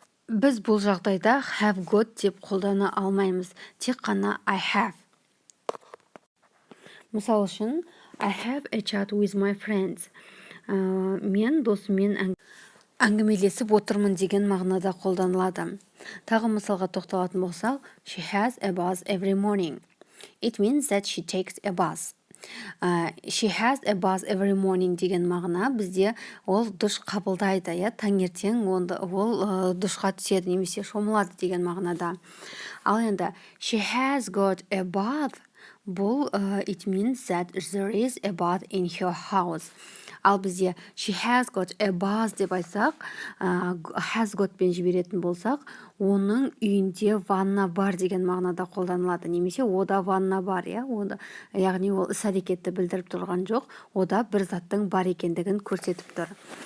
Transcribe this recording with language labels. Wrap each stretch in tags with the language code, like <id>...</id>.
<kk>Біз бұл жағдайда have got деп қолдана алмаймыз. Тек қана</kk> <en>I have.</en> <kk>Мысал үшін,</kk> <en>I have a chat with my friends.</en> <kk>Мен досыммен әңгімелесіп отырмын деген мағынада қолданылады. Тағы мысалға тоқталатын болсақ,</kk> <en>she has a bath every morning. It means that she takes a bath. She has a bath every morning</en> <kk>деген мағына бізде ол душ қабылдайды, иә, таңертең ол душқа түседі немесе шомылады деген мағынада. Ал енді</kk> <en>she has got a bath.</en> <kk>Бұл</kk> <en>it means that there is a bath in her house.</en> <kk>Ал бізде</kk> <en>she has got a bath</en> <kk>деп айтсақ, has got пен жіберетін болсақ, оның үйінде ванна бар деген мағынада қолданылады. Немесе ода ванна бар, иә? Яғни ол іс-әрекетті білдіріп тұрған жоқ, ода бір заттың бар екендігін көрсетіп тұр.</kk>